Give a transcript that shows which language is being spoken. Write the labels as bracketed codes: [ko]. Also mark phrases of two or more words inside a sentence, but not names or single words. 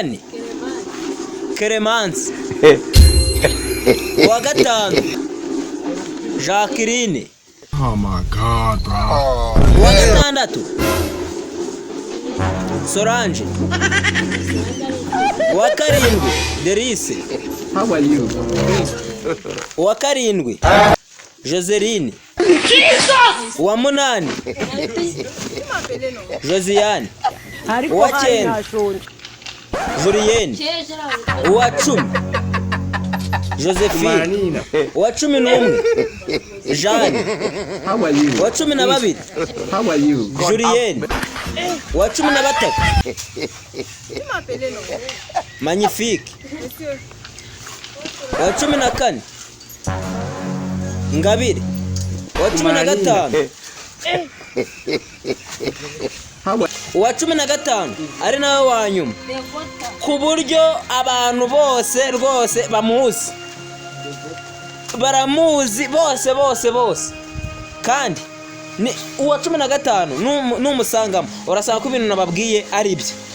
[rw] kane Clemence, uwa gatanu Jacqueline, [en] Oh my God, bro. [rw] uwa gatandatu Solange, uwa karindwi Derice, [en] How are you? [rw] uwa karindwi Joseline, uwa munani Josiane, uwa cyenda Julienne, uwa cumi Josephine, Manina. uwa cumi n'umwe Jeanne, [en] How are you? [rw] uwa cumi na babiri [en] How are you? [rw] Julienne, uwa cumi na batatu Magnifique, uwa cumi na kane Ngabire, uwa cumi na gatanu uwa cumi na gatanu ari nawe wa nyuma, ku buryo abantu bose rwose bamuzi, baramuzi bose kandi ni uwa cumi na gatanu numusangamo urasanga ko ibintu nababwiye ari byo.